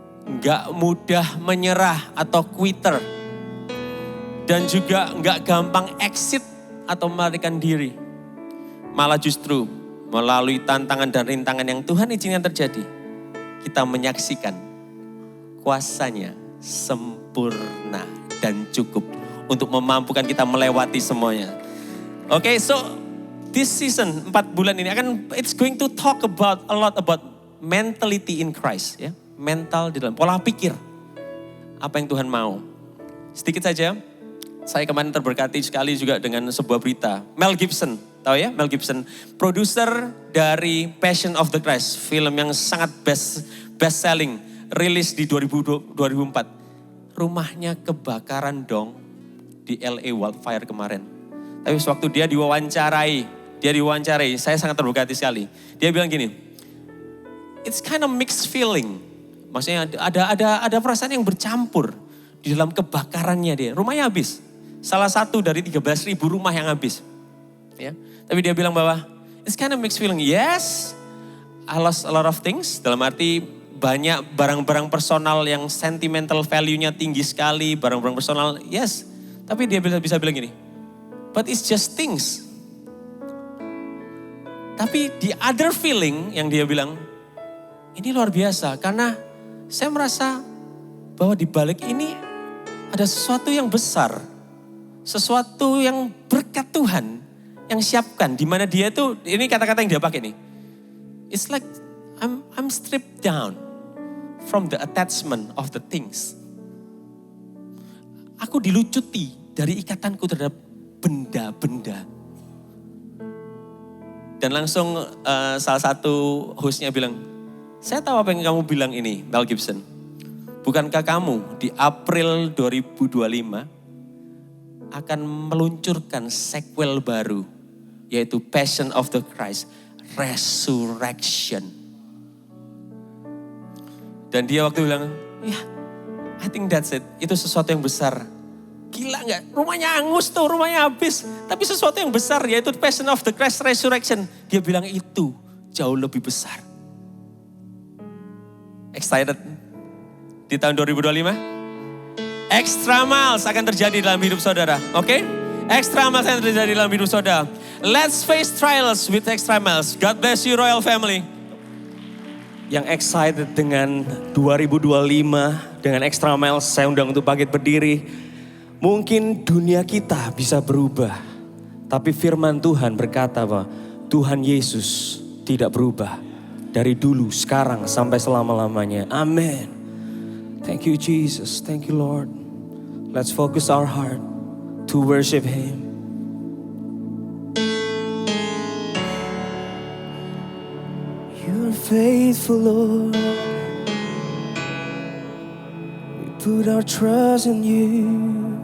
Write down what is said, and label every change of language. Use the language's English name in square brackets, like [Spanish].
[Indonesian] Enggak mudah menyerah atau quitter. Dan juga enggak gampang exit atau melarikan diri. Malah justru melalui tantangan dan rintangan yang Tuhan izinkan terjadi, kita menyaksikan kuasa-Nya sempurna dan cukup untuk memampukan kita melewati semuanya. [English] Oke, so this season [Indonesian] 4 bulan ini [English] it's going to talk about a lot about mentality in Christ, ya. [Indonesian] Mental di dalam pola pikir. Apa yang Tuhan mau. Sedikit saja, saya kemarin terberkati sekali juga dengan sebuah berita. Mel Gibson, tahu ya Mel Gibson, produser dari Passion of the Christ, film yang sangat best selling, rilis di 2004. Rumahnya kebakaran dong di LA wildfire kemarin. Tapi sewaktu dia diwawancarai, saya sangat terberkati sekali. Dia bilang gini, [English] it's kind of mixed feeling. [Indonesian] Maksudnya ada perasaan yang bercampur di dalam kebakarannya dia. Rumahnya habis. Salah satu dari 13.000 rumah yang habis. Ya. Tapi dia bilang bahwa [English] it's kind of mixed feeling. Yes, I lost a lot of things. [Indonesian] Dalam arti banyak barang-barang personal yang sentimental value-nya tinggi sekali. Barang-barang personal, yes. Tapi dia bisa bilang gini, [English] but it's just things. [Indonesian] Tapi [English] the other feeling [Indonesian] yang dia bilang, ini luar biasa karena saya merasa bahwa di balik ini ada sesuatu yang besar. Sesuatu yang berkat Tuhan yang siapkan. Di mana dia itu, ini kata-kata yang dia pakai nih. [English] It's like I'm stripped down from the attachment of the things. [Indonesian] Aku dilucuti dari ikatanku terhadap benda-benda. Dan langsung salah satu hostnya bilang, saya tahu apa yang kamu bilang ini, Mel Gibson. Bukankah kamu di April 2025 akan meluncurkan sequel baru, yaitu Passion of the Christ, Resurrection. Dan dia waktu bilang, ya, [English] I think that's it. [Indonesian] Itu sesuatu yang besar. Gila gak? Rumahnya angus tuh, rumahnya habis. Tapi sesuatu yang besar, yaitu Passion of the Christ, Resurrection. Dia bilang itu jauh lebih besar. Excited? Di tahun 2025? Extra miles akan terjadi dalam hidup saudara. Oke? Extra miles akan terjadi dalam hidup saudara. [English] Let's face trials with extra miles. God bless you, Royal Family. [Indonesian] Yang excited dengan 2025, dengan extra miles, saya undang untuk bangkit berdiri. Mungkin dunia kita bisa berubah, tapi firman Tuhan berkata bahwa Tuhan Yesus tidak berubah. Dari dulu, sekarang, sampai selama-lamanya. [English] Amin. Thank you Jesus, thank you Lord. Let's focus our heart to worship Him. You're faithful Lord. We put our trust in you.